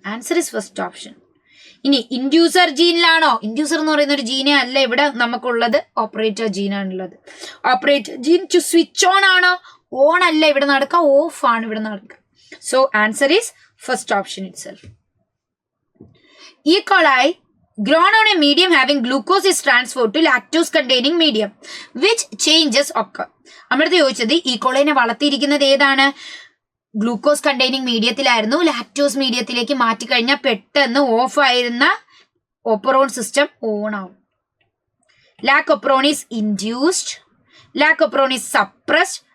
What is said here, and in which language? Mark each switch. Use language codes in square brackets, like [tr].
[en] Answer is first option. [ml] ഇനി inducer ജീനിലാണോ? Inducer എന്ന് പറയുന്ന ഒരു ജീനെ അല്ല ഇവിടെ നമുക്കുള്ളത്, operator ജീനാണുള്ളത്. Operator gene to switch on ആണോ? ഓൺ അല്ല ഇവിടെ നടക്കുക, ഓഫ് ആണ് ഇവിടെ നടക്കുക. [en] So answer is first option itself. E. coli grown on a medium having glucose is transferred to lactose containing medium. Which changes occur? [ml] നമ്മളടുത്ത് ചോദിച്ചത് ഈ കോളൈനെ വളർത്തിയിരിക്കുന്നത് ഏതാണ്? Glucose containing മീഡിയത്തിലായിരുന്നു. ലാക്ടോസ് മീഡിയത്തിലേക്ക് മാറ്റിക്കഴിഞ്ഞാൽ പെട്ടെന്ന് ഓഫ് ആയിരുന്ന ഓപ്പറോൺ സിസ്റ്റം ഓൺ ആവും. [en] Lac operon is induced. Lac operon is suppressed.